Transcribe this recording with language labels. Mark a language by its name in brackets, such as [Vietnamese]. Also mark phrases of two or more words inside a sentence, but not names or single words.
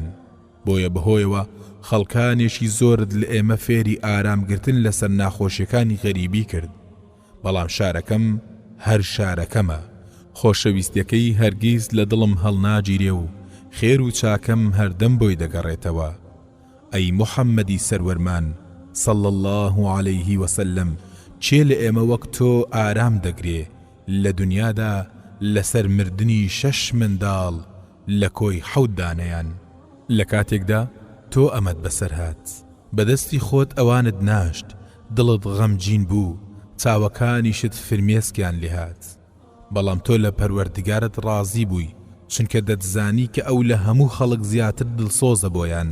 [Central Kurdish] بۆیە بەهۆیەوە خەڵکانێکی زۆرت لە ئێمە فێری ئارامگرتن لەسەر ناخۆشیەکانی غەریبی کرد، بەڵام شارەکەم هەر شارەکەمە، خۆشەویستیەکەی هەرگیز لە دڵم هەڵناگیرێ و خێر و چاکەم هەردەم بۆی دەگەڕێتەوە. ئەی موحەممەدی سەروەرمان [Arabic] صلى الله عليه وسلم، [Central Kurdish] چێ لە ئێمە وەک تۆ ئارام دەگرێ لە دنیادا لەسەر مردنی 6 منداڵ لە کۆی 7 دانەیان، لە کاتێکدا تۆ ئەمەت بەسەر هات، بەدەستی خۆت ئەوانت ناشت، دڵت غەمگین بوو، چاوەکانیشت فرمێسکیان لێهات، بەڵام تۆ لە پەروەردگارت ڕازی بووی چونکە دەتزانی کە ئەو لە هەموو خەڵک زیاتر دڵسۆزە بۆیان.